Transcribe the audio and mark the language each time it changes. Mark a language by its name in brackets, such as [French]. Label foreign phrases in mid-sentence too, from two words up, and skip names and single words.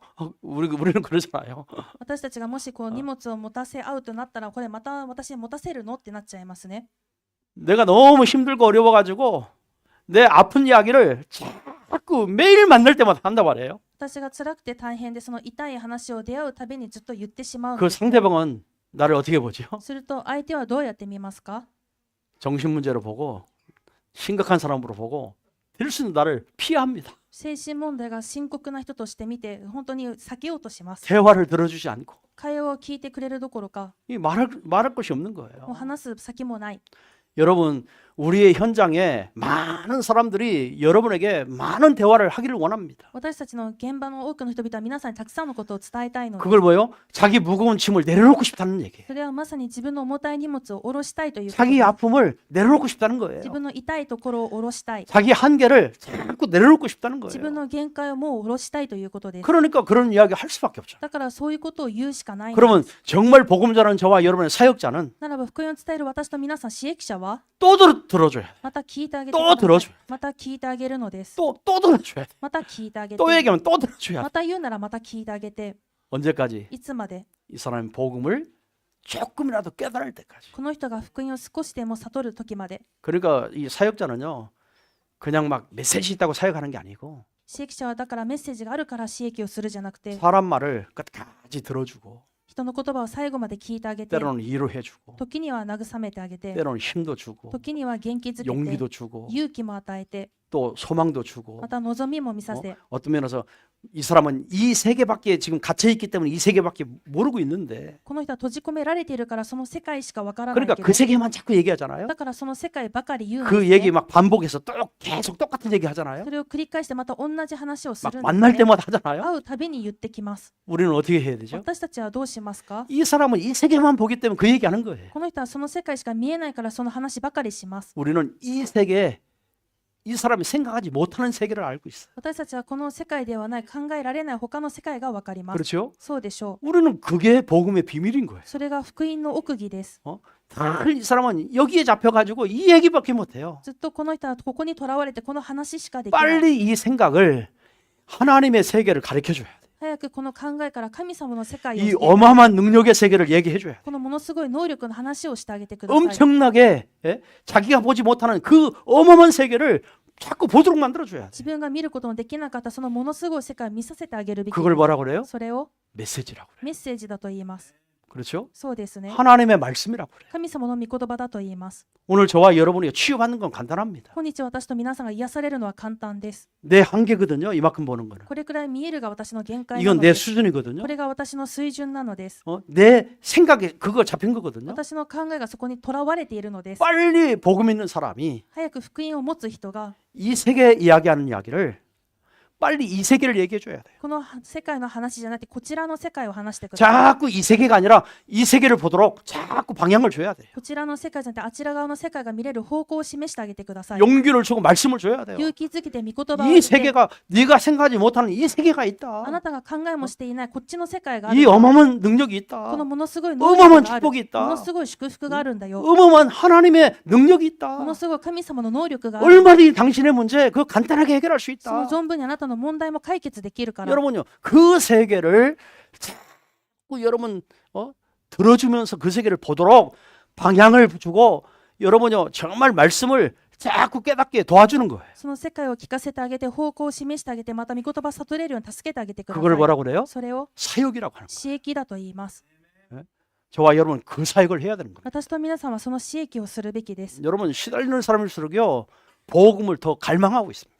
[Korean] 우리는 그러잖아요. [Japanese] 私たちがもしこう荷物を持たせ合うとなったら、これまた私に持たせるのってなっちゃいますね。 [Korean] 내가 너무 힘들고 어려워가지고 내 아픈 이야기를 자꾸 매일 만날 때마다 한단 말이에요. [Japanese] 私が辛くて大変で、その痛い話を出会うたびにずっと言ってしまうの [Korean] 그 [Japanese] です。 [Korean] 상대방은 나를 어떻게 보죠? [Japanese] すると相手はどうやって見ますか？ [Korean] 정신 문제로 보고 심각한 사람으로 보고 될 수 있는 나를 피합니다. [Japanese] 精神問題が深刻な人として見て、本当に避けようとします。 [Korean] 대화를 들어주지 않고 [Japanese] 会話を聞いてくれるどころか、 [Korean] 말할 것이 없는 [Japanese] もう [Korean] 거예요. [Japanese] 話す先もない。 [Korean] 여러분 우리의 현장에 많은 사람들이 여러분에게 많은 대화를 하기를 원합니다. [Japanese] 私たちの現場の多くの人々は皆さんにたくさんのことを伝えたいので [Korean] 그걸 뭐요? 자기 무거운 짐을 내려놓고 싶다는 얘기예요. [Japanese] それはまさに自分の重たい荷物を下ろしたいということ [Korean] 자기 [Japanese] です [Korean] 아픔을 내려놓고 싶다는 거예요. [Japanese] 自分の痛いところを下ろしたい [Korean] 자기 한계를 자꾸 내려놓고 싶다는 [Japanese] 自分 [Korean] 거예요. [Japanese] の限界をもう下ろしたいということです [Korean] 그러니까 그런 이야기 할 수밖에 없죠. [Japanese] だからそういうことを言うしかないの [Korean] 그러면 정말 복음 전하는 저와 여러분의 사역자는 [Japanese] ならば福音を伝える私と皆さん使役者は [Korean] 또 들어줘야 돼. [Japanese] また聞いてあげて [Korean] 또 [Japanese] くださ [Korean] 들어줘야 [Japanese] いまた聞いてあげるのです [Korean] 또 들어줘야 돼. [Japanese] また聞いてあげて [Korean] 또 얘기하면 또 들어줘야 돼. [Japanese] また言うならまた聞いてあげて [Korean] 언제까지? [Japanese] いつまで [Korean] 이 사람의 복음을 조금이라도 깨달을 때까지. [Japanese] この人が福音を少しでも悟る時まで [Korean] 그러니까 이 사역자는요, 그냥 막 메시지 있다고 사역하는 게 아니고 [Japanese] 使役者はだからメッセージがあるから使役をするじゃなくて [Korean] 사람 말을 끝까지 들어주고 [Japanese] 人の言葉を最後まで聞いてあげて [Korean] 때로는 위로해주고 [Japanese] 時には慰めてあげて [Korean] 때로는 힘도 주고 [Japanese] 時には元気づけて [Korean] 용기도 주고 [Japanese] 勇気も与えて [Korean] 또 소망도 주고 [Japanese] また望みも見させ [Korean] 어떤 면에서 이 사람은 이 세계밖에 지금 갇혀 있기 때문에 이 세계밖에 모르고 있는데 [Japanese] この人は閉じ込められているからその世界しかわからない [Korean] 그러니까 [Japanese] け [Korean] 그 [Japanese] ど [Korean] 세계만 자꾸 얘기하잖아요. [Japanese] だからその世界ばかり言うんで [Korean] 그 [Japanese] す [Korean] 얘기 [Japanese] ね [Korean] 막 반복해서 또 계속 똑같은 얘기 하잖아요. [Japanese] それを繰り返してまた同じ話をす [Korean] 막 [Japanese] るんです [Korean] 만날 [Japanese] ね [Korean] 때마다 하잖아요. [Japanese] 会うたびに言ってきます [Korean] 우리는 어떻게 해야 되죠? [Japanese] 私たちはどうしますか [Korean] 이 사람은 이 세계만 보기 때문에 그 얘기하는 거예요. [Japanese] この人はその世界しか見えないからその話ばかりします [Korean] 우리는 이 세계, 이 사람이 생각하지 못하는 세계를 알고 있어요. [Japanese] 私たちはこの世界ではない考えられない他の世界がわかります [Korean] 그렇죠? [Japanese] そうでしょう [Korean] 우리는 그게 복음의 비밀인 거예요. [Japanese] それが福音の奥義です [Korean] 늘 이 사람은 여기에 잡혀가지고 이 얘기밖에 못해요. [Japanese] ずっとこの人はここにとらわれてこの話しかできない [Korean] 빨리 이 생각을 하나님의 세계를 가르쳐줘야 돼. [Japanese] 早くこの考えから神様の世界を [Korean] 이 [Japanese] して [Korean] 어마어마한 능력의 세계를 얘기해줘야 돼. [Japanese] このものすごい能力の話をしてあげてください [Korean] 엄청나게 자기가 보지 못하는 그 어마어마한 세계를 자꾸 보도록 만들어줘야 돼. [Japanese] 自分が見ることのできなかったそのものすごい世界を見させてあげるべき [Korean] 그걸 뭐라 그래요? [Japanese] それを [Korean] 메시지라고 그래요. [Japanese] メッセージだと言います [Korean] 그렇죠? [Japanese] そうですね [Korean] 하나님의 말씀이라고 그래요. [Japanese] 神様の御言葉だと言います [Korean] 오늘 저와 여러분이 치유받는 건 간단합니다. [Japanese] 今日私と皆さんが癒されるのは簡単です [Korean] 내 한계거든요. 이만큼 보는 거는. [Japanese] これくらい見えるが私の限界な [Korean] 이건 [Japanese] の [Korean] 내 [Japanese] です [Korean] 수준이거든요. [Japanese] これが私の水準なのです [Korean] 내 생각에 그거 잡힌 거거든요. [Japanese] 私の考えがそこにとらわれているのです [Korean] 빨리 복음 있는 사람이 [Japanese] 早く福音を持つ人が [Korean] 이 세계 이야기하는 이야기를 빨리 이 세계를 얘기해 줘야 돼요. [Japanese] この世界の話じゃなくてこちらの世界を話してください [Korean] 자꾸 이 세계가 아니라 이 세계를 보도록 자꾸 방향을 줘야 돼요. [Japanese] こちらの世界じゃなくてあちら側の世界が見れる方向を示してあげてください [Korean] 용기를 주고 말씀을 줘야 돼요. [Japanese] 勇気づけて御言葉を [Korean] 이 [Japanese] 言って [Korean] 세계가 네가 생각하지 못하는 이 세계가 [Japanese] あ [Korean] 있다. [Japanese] なたが考えもしていないこっちの世界がある [Korean] 이 어마어마한 능력이 [Japanese] こ [Korean] 있다. [Japanese] のものすごい能力 [Korean] 어마어마한 [Japanese] がある [Korean] 축복이 있다. [Japanese] ものすごい祝福があるんだよ [Korean] 어마어마한 하나님의 능력이 [Japanese] もの [Korean] 있다. [Japanese] すごい神様の能力がある [Korean] 얼마든지 당신의 문제 그거 간단하게 해결할 수 [Japanese] その [Korean] 있다. [Japanese] 存分にあなたの問題も解決できるから [Korean] 여러분요 그 세계를 자꾸 여러분 들어주면서 그 세계를 보도록 방향을 주고 여러분요 정말 말씀을 자꾸 깨닫게 도와주는 거예요. [Japanese] その世界を聞かせてあげて方向を示してあげてまた御言葉を悟れるように助けてあげてくださ [Korean] 그걸 [Japanese] い [Korean] 뭐라고 그래요? [Japanese] それを [Korean] 사역이라고 하는 거예요. [Japanese] 私益だと言います [Korean] 저와 여러분 그 사역을 해야 되는 거예요. [Japanese] 私と皆さんはその私益をするべきです [Korean] 여러분 시달리는 사람일수록요 복음을 더 갈망하고 있습니다.